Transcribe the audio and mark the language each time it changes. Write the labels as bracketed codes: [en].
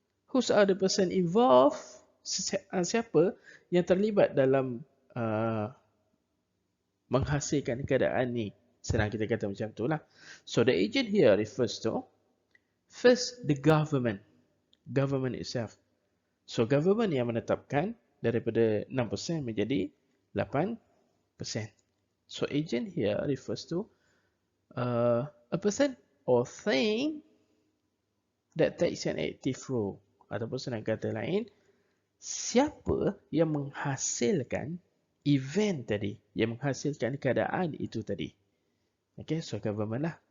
[en] Who's are the person involved? [ms] Siapa yang terlibat dalam menghasilkan keadaan ni? Senang kita kata macam tu lah. [en] So the agent here refers to first the government. Government itself. [ms] So government yang menetapkan daripada 6% menjadi 8%. [en] So agent here refers to a person or thing that takes an active role. [ms] Ataupun senang kata lain, siapa yang menghasilkan event tadi, yang menghasilkan keadaan itu tadi. Okay, so government lah.